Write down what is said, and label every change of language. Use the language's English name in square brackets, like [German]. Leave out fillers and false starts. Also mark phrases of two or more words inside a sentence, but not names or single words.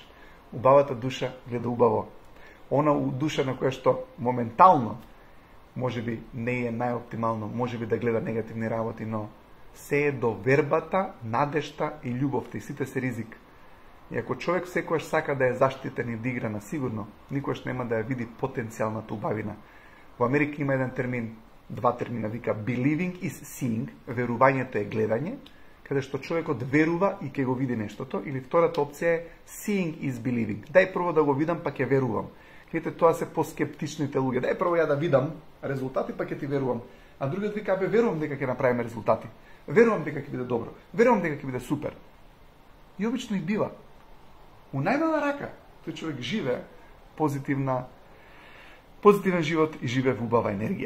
[Macedonian] Убавата душа гледа убаво. Она душа на која што моментално може би не е најоптимално, може би да гледа негативни работи, но се е до вербата, надежта и љубовта и сите се ризик. И ако човек секојаш сака да е заштитен и да игра на сигурно, никош нема да ја види потенцијалната убавина. Во Америка има еден термин, два термина, вика [English] believing is seeing, [Macedonian] верувањето е гледање, каде што човекот верува и ќе го види нештото, или втората опција е [English] seeing is believing. [Macedonian] Дај прво да го видам, па ќе верувам. Видите, тоа се поскептичните луѓе. Дај прво ја да видам резултати, па ќе ти верувам. А другиот вика, верувам дека ќе направиме резултати. Верувам дека ќе биде добро. Верувам дека ќе биде супер. И обично и бива. У најмала рака, тој човек живе позитивен живот и живе во убава енергија.